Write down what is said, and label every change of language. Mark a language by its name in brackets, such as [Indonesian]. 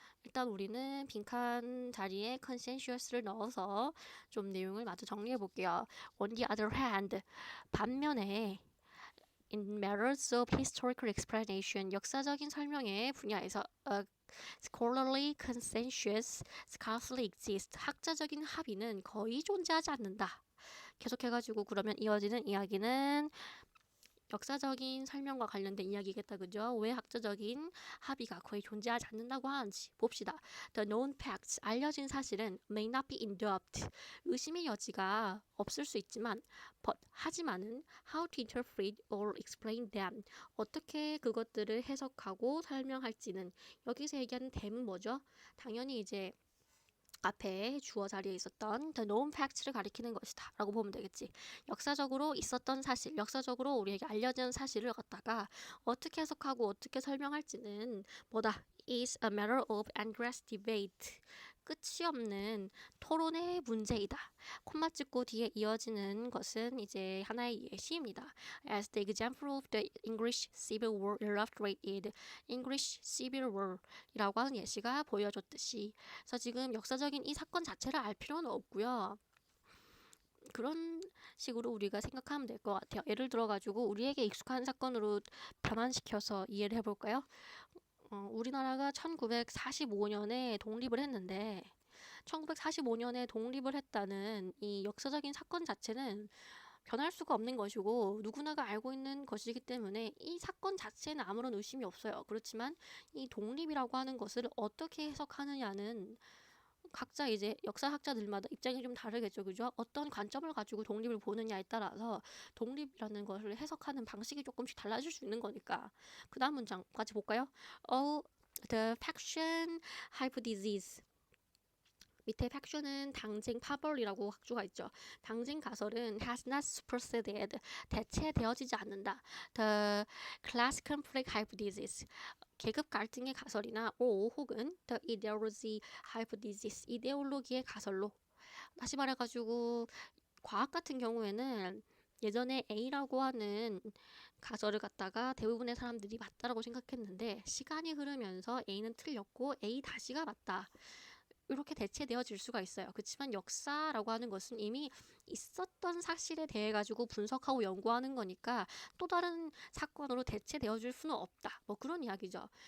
[Korean] 일단 우리는 빈칸 자리에 consensus를 넣어서 좀 내용을 마저 정리해 볼게요. [English] On the other hand, [Korean] 반면에 [English] in matters of historical explanation, [Korean] 역사적인 설명의 분야에서 [English] scholarly consensus scarcely exists, [Korean] 학자적인 합의는 거의 존재하지 않는다. 계속해가지고 그러면 이어지는 이야기는 역사적인 설명과 관련된 이야기겠다. 그죠? 왜 학자적인 합의가 거의 존재하지 않는다고 하는지 봅시다. [English] The known facts, [Korean] 알려진 사실은 [English] may not be in doubt, [Korean] 의심의 여지가 없을 수 있지만 하지만은 [English] how to interpret or explain them, [Korean] 어떻게 그것들을 해석하고 설명할지는 여기서 얘기하는 them은 뭐죠? 당연히 이제 앞에 주어 자리에 있었던 the known facts를 가리키는 것이다 라고 보면 되겠지. 역사적으로 있었던 사실, 역사적으로 우리에게 알려진 사실을 갖다가 어떻게 해석하고 어떻게 설명할지는 뭐다? [English] is a matter of endless debate. [Korean] 끝이 없는 토론의 문제이다. 콤마 찍고 뒤에 이어지는 것은 이제 하나의 예시입니다. [English] As the example of the English Civil War illustrated, [Korean] English Civil War 이라고 하는 예시가 보여줬듯이, 그래서 지금 역사적인 이 사건 자체를 알 필요는 없고요. 그런 식으로 우리가 생각하면 될 것 같아요. 예를 들어가지고 우리에게 익숙한 사건으로 변환시켜서 이해를 해볼까요? 우리나라가 1945년에 독립을 했는데 1945년에 독립을 했다는 이 역사적인 사건 자체는 변할 수가 없는 것이고 누구나가 알고 있는 것이기 때문에 이 사건 자체는 아무런 의심이 없어요. 그렇지만 이 독립이라고 하는 것을 어떻게 해석하느냐는 각자 이제 역사학자들마다 입장이 좀 다르겠죠. 그죠? 어떤 관점을 가지고 독립을 보느냐에 따라서 독립이라는 것을 해석하는 방식이 조금씩 달라질 수 있는 거니까. 그 다음 문장 같이 볼까요? [English] Oh, the faction hypothesis. [Korean] 밑에 faction은 당쟁 파벌이라고 학주가 있죠. 당쟁 가설은 [English] has not superseded, [Korean] 대체되어지지 않는다. [English] The class conflict hypothesis, [Korean] 계급 갈등의 가설이나 혹은 [English] the ideology hypothesis, [Korean] 이데올로기의 가설로. 다시 말해가지고 과학 같은 경우에는 예전에 A라고 하는 가설을 갖다가 대부분의 사람들이 맞다라고 생각했는데 시간이 흐르면서 A는 틀렸고 A 다시가 맞다. 이렇게 대체되어질 수가 있어요. 그렇지만 역사라고 하는 것은 이미 있었던 사실에 대해 가지고 분석하고 연구하는 거니까 또 다른 사건으로 대체되어질 수는 없다. 뭐 그런 이야기죠.